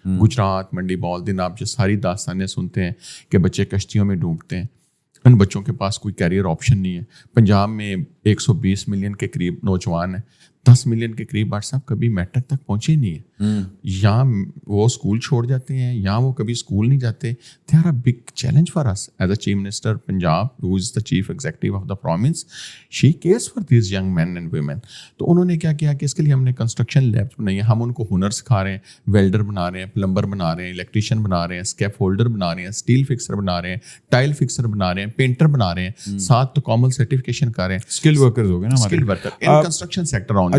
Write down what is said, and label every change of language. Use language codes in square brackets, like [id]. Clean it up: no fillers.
[ur] گجرات، منڈی بال دن آپ جو ساری داستانیں سنتے ہیں کہ بچے کشتیوں میں ڈوبتے ہیں، ان بچوں کے پاس کوئی کیریئر آپشن نہیں ہے. پنجاب میں 120 ملین کے قریب نوجوان ہیں، 10 ملین کے قریب بٹ صاحب کبھی میٹرک تک پہنچے نہیں ہیں. یا وہ اسکول چھوڑ جاتے ہیں یا وہ کبھی اسکول نہیں جاتے. [en] They are a big challenge for us as a chief minister Punjab who is the chief executive of the province. She cares for these young men and women. [ur] تو انہوں نے کیا کیا کہ اس کے لیے ہم نے کنسٹرکشن لیبس بنائی ہیں. ہم ان کو ہنر سکھا رہے ہیں، ویلڈر بنا رہے ہیں، پلمبر بنا رہے ہیں، الیکٹریشین بنا رہے ہیں، اسکیپ ہولڈر بنا رہے ہیں، اسٹیل فکسر بنا رہے ہیں، ٹائل فکسر بنا رہے ہیں، پینٹر بنا رہے ہیں، ساتھ تو کامل سرٹیفکیشن کر رہے ہیں. اسکل ورکرز ہو گئے نا، [en] Skill worker in construction sector only.